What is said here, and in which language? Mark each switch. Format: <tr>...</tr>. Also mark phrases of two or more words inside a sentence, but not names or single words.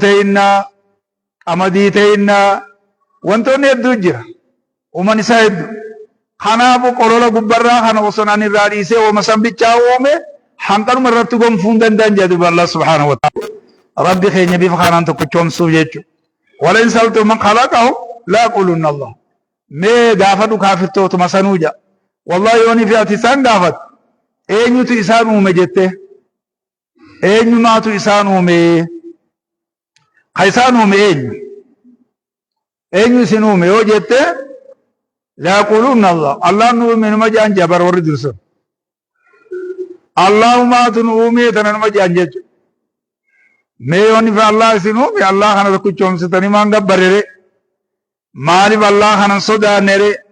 <om>ta'inna qamadii ta'inna wantoonni hedduu jira uuman isaa hedduu kanaafu qolola gubbarraa kana osoo an irraa dhiisee wama sanbichaa uume hanqanuma irratti gonfuu hin danda'an jedhu Allah</om> <ar>سبحانه وتعالى</ar> <om>rabbi keenya bifa kanaan tokkichoomsuuf jechuudha</om> <ar>ولئن سألت من خلقه ليقولن الله</ar> <om>mee gaafadhu kaafirtootuma sanuu jedha wallahi yooni fi ati isaan gaafat eenyutu isaan uume jette eenyumaatu isaan uume ka isaan uume eenyu isin uume yoo jette</om> <ar>ليقولن الله</ar> <om>Allah nu uume numa jaan jabar warri dursun Allahumaatu nu uume tana numa jaan jechu mee yooni fi Allah isin uume Allah kana tokkichoomsitanii maan gabbarere maaliif Allah kanan sodaannere</om>